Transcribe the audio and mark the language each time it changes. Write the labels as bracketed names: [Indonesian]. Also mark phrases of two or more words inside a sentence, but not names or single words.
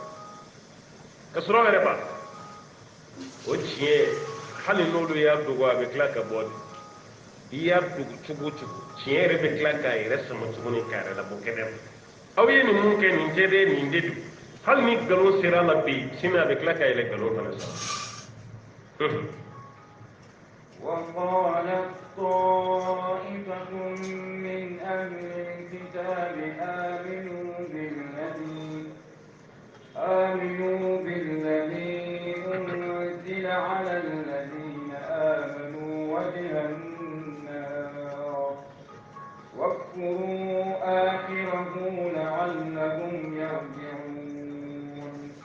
[Bambara] b'a o tiɲɛ hali n'olu y'a dogo a bɛ tila ka bɔ de i y'a dogo cogo o cogo tiɲɛ yɛrɛ bɛ tila k'a yɛrɛ sama tuguni k'a yɛrɛ labɔ kɛnɛ ma aw ye nin mun kɛ nin tɛ dɛ nin de don hali ni nkalon sera a la bi sini a bɛ tila ka yɛlɛ nkalon fana sama [Arabic] وقالت طائفة من أهل الكتاب آمنوا بالذي أنزل على الذين آمنوا وجه النار واكفروا آخره لعلهم يرجعون.